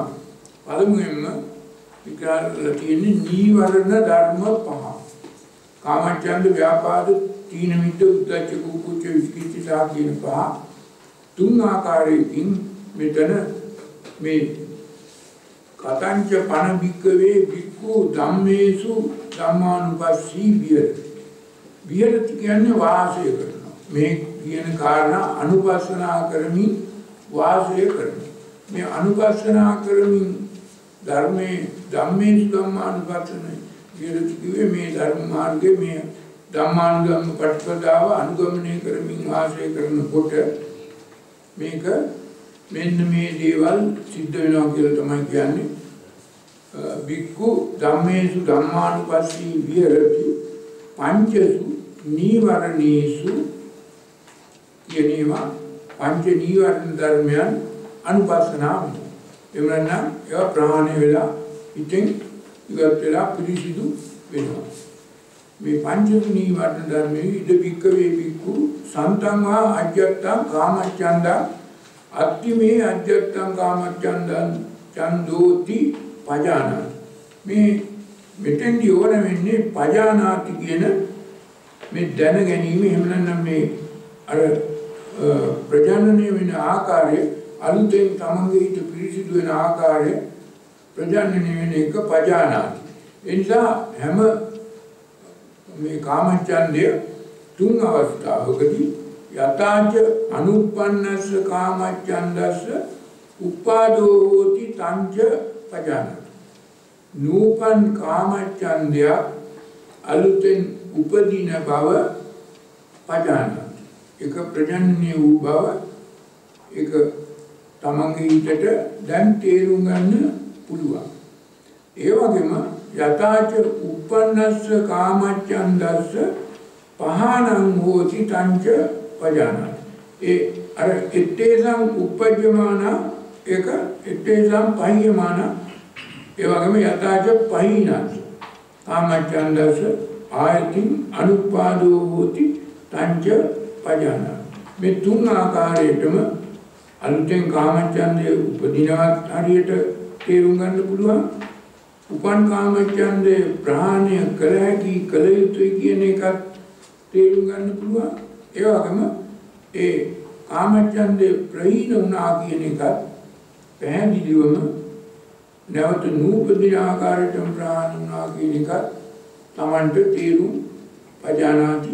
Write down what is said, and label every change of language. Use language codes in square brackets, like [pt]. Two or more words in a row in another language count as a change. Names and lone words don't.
[si] පළමුවෙන්ම විග්‍රහ කරලා තියෙන්නේ නීවරණ ධර්ම 5. [pi] කාමච්ඡන්ද, ව්‍යාපාද, තීන මිද්ද, උද්ධච්ච, කුක්කුච්ච, විචිකිච්ඡා [si] කියන 5 තුන් ආකාරයකින් මෙතන මේ [pi] කතංච පන භික්කවේ භික්ඛු ධම්මේසු ධම්මානුපස්සී විහෙරති. [si] විහෙරති කියන්නේ වාසය කරනවා. මේ කියන කාරණා අනුපස්සනා කරමින් වාසය කරනවා. මේ අනුපස්සනා කරමින් ධර්මයේ [pi] ධම්මේසු ධම්මානුපස්සී විහෙරති [si] කිව්වේ මේ ධර්ම මාර්ගයේ මේ ධම්මානුගම ප්‍රතිපදාව අනුගමනය කරමින් වාසය කරනකොට මේක මෙන්න මේ දේවල් සිද්ධ වෙනවා කියලා තමයි කියන්නේ. [pi] භික්ඛු ධම්මේසු ධම්මානුපස්සී විහෙරති පංචසු නීවරණේසු කියනවා. [si] පංච නීවරණ ධර්මයන් අනුපස්සනාව. එවනම් ඒවා ප්‍රහාණය වෙලා ඉතින් ඉවත් වෙලා පිරිසිදු වෙනවා. මේ පංච නීවරණ ධර්මයේ [pi] ඉද භික්ඛවේ භික්ඛු සන්තං වා අජ්ජත්තං කාමච්ඡන්දං අත්තිමේ අජ්ජත්තං කාමච්ඡන්දං චන්දෝති පජානාති. [si] මේ මෙතෙන්දී ඕන වෙන්නේ පජානාති කියන මේ දැන ගැනීම. එහෙම නැත්නම් මේ අර ප්‍රජනනය වෙන ආකාරය අලුතෙන් තමන්ගේ හිත පිරිසිදු වෙන ආකාරය ප්‍රජනනය වෙන එක පජානාති. ඒ නිසා හැම මේ කාමච්ඡන්දය තුන් අවස්ථාවකදී [pi] යතාච අනුප්පන්නස්ස කාමච්ඡන්දස්ස උපාදෝ හෝති තංච පජානාති. [si] නූපන් කාමච්ඡන්දය අලුතෙන් උපදින බව පජානාති. එක ප්‍රජනනය වූ බව එක තමන්ගේ හිතට දැන් තේරුම් ගන්න පුළුවන්. ඒ වගේම [pi] යතාච උප්පන්නස්ස කාමච්ඡන්දස්ස පහනං හෝති තංච පජානාති. [si] ඒ අර [pi] එත්තේසං උප්පජ්ජමාන [si] එක [pi] එත්තේසං පහියමාන. [si] ඒ වගේම [pi] යතාච පහිනස්ස කාමච්ඡන්දස්ස ආයතින් අනුපාදෝ හෝති තංච පජානාති. [si] මේ තුන් ආකාරයටම අලුතෙන් කාමච්ඡන්දය උපදිනවත් හරියට තේරුම් ගන්න පුළුවන්. උපන් කාමච්ඡන්දේ ප්‍රහාණය කළ හැකි කළ යුතුයි කියන එකත් තේරුම් ගන්න පුළුවන්. ඒ වගේම ඒ කාමච්ඡන්දේ ප්‍රහීන වුණා කියන එකත් පැහැදිලිවම නැවත නූපදින ආකාරයටම ප්‍රහාණය වුණා කියන එකත් Tamanට තේරුම් පජානාති.